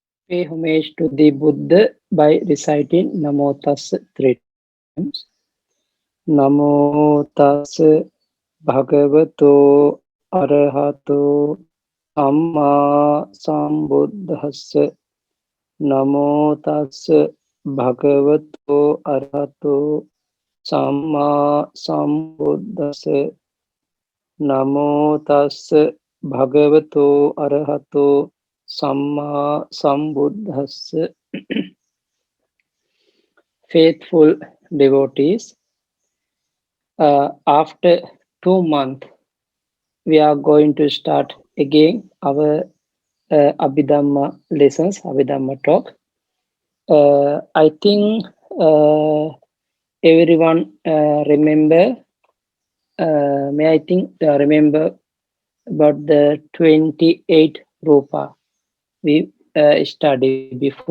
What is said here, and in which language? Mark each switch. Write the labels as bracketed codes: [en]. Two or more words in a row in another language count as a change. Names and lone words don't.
[en] Pay homage to the Buddha by reciting Namo Tassa 3 times. [pi] Namo Tassa Bhagavato Arahato Amma Sambuddhassa. Namo Tassa Bhagavato Arahato Samma Sambuddhassa. Namo Tassa Bhagavato Arahato Samma Sambuddhassa. [en] Faithful devotees, after 2 months, we are going to start again our Abhidhamma lessons, Abhidhamma talk. I think everyone remember, may I think remember about the 28 Rupa we studied before.